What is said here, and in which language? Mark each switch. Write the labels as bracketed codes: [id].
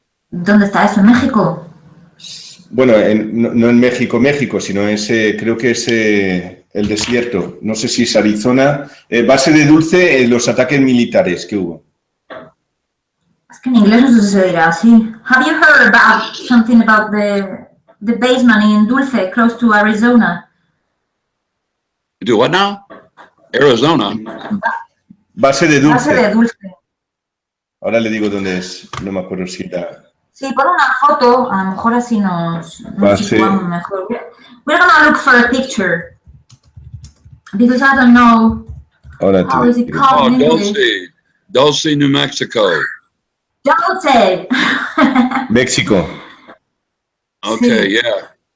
[es] ¿Dónde está eso? ¿En México? Bueno, no en México, sino creo que es el desierto. No sé si es Arizona. Base de Dulce, los ataques militares que hubo. Es que en inglés no sé si se dirá así. [en] Have you heard about something about the basement in Dulce, close to Arizona? Do what now? Arizona. [es] Base de Dulce. Base de Dulce. Ahora le digo dónde es. No me acuerdo si era. Sí, pon una foto, a lo mejor así nos situamos mejor. [en] We're gonna look for a picture. Because I don't know how is it called in English. Dulce, New Mexico. Dulce. México. Okay, yeah.